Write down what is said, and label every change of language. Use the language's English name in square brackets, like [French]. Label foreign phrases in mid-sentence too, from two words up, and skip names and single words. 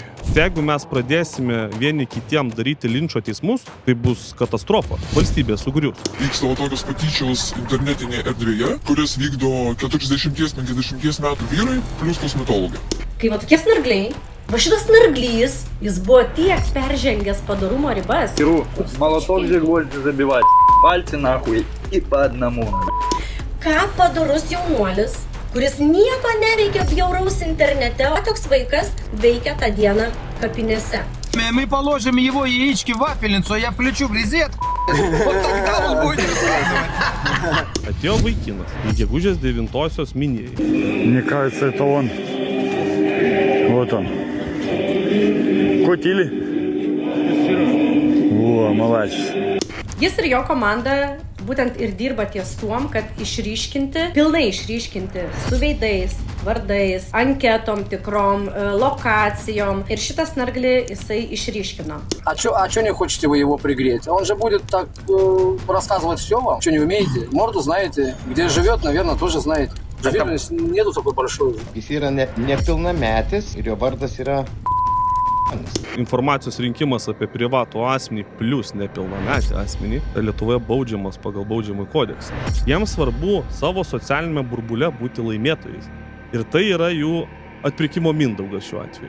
[Lithuanian] Jeigu mes pradėsime vieni kitiem daryti linčo teismus, tai bus katastrofa. Valstybė sugrius. Vyksta tokios patyčios internetinėje erdvėje, kurias vykdo 40-50 metų vyrai plus kosmetologai. Kai va tokie snargliai, va šitas snarglys, jis buvo tiek peržengęs padorumo ribas. [Russian] Молоток же гвозди забивать. Пальцы нахуй и по одному. [Lithuanian] Ką padorus jaunuolis, kuris nieko neveikia bjauraus internete, o toks vaikas veikia tą dieną kapinėse. [Russian] Мы положим его яички в вафельницу, я включу в розетку. Вот тогда он будет рассказывать. [Lithuanian] Atėjo vaikinas į gegužės 9-osios minėjai. [Russian] Мне кажется, это он. Вот он. Котили? О, молодец. [Lithuanian] Jis ir jo komanda būtent ir dirba ties tuom, kad pilnai išryškinti su veidais, vardais, anketom tikrom, lokacijom. Ir šitą snarglį jisai išryškino. [Russian] А чё не хотите вы его пригреть? Он же будет так рассказывать все вам. Что не умеете? Морду знаете. Где живет, наверное, тоже знаете. Уверенность нету такой большой. [Lithuanian] Jis yra nepilnametis ir jo vardas yra... Informacijos rinkimas apie privatų asmenį plus nepilnametį asmenį Lietuvoje baudžiamas pagal baudžiamąjį kodeksą. Jiems svarbu savo socialinėme burbule būti laimėtojais. Ir tai yra jų atpirkimo mindaugas šiuo atveju.